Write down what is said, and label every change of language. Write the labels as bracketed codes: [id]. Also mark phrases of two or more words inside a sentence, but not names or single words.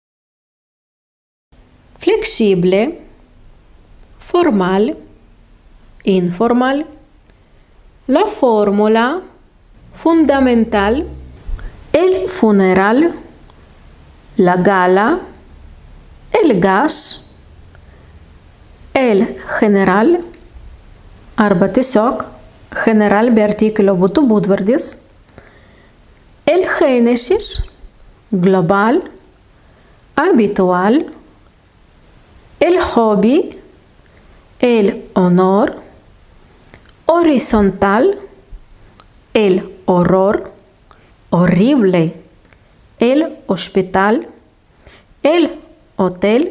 [es] flexible, formal, informal, la fórmula, fundamental, el funeral, la gala, el gas, el general, [lt] arba tiesiog general be artikelio būtų būdvardis, [es] el génesis, global, habitual, el hobby, el honor, horizontal, el horror, horrible, el hospital, el hotel,